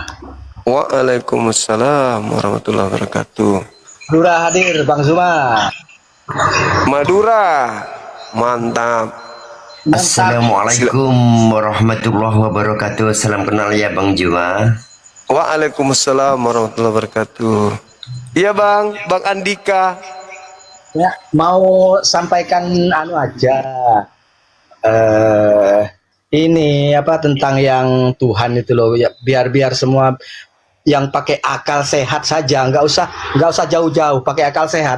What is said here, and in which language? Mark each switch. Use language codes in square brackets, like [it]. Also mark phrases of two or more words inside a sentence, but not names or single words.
[ar] وعليكم السلام ورحمة الله وبركاته. [id] Madura hadir Bang Zuma. Madura, mantap. [ar] السلام عليكم ورحمة الله وبركاته. [id] Salam kenal ya Bang Zuma. [ar] وعليكم السلام ورحمة الله وبركاته. [id] Iya Bang Andika. Ya, mau sampaikan aja. ini apa tentang yang Tuhan itu loh, ya, biar semua yang pakai akal sehat saja, nggak usah jauh-jauh, pakai akal sehat.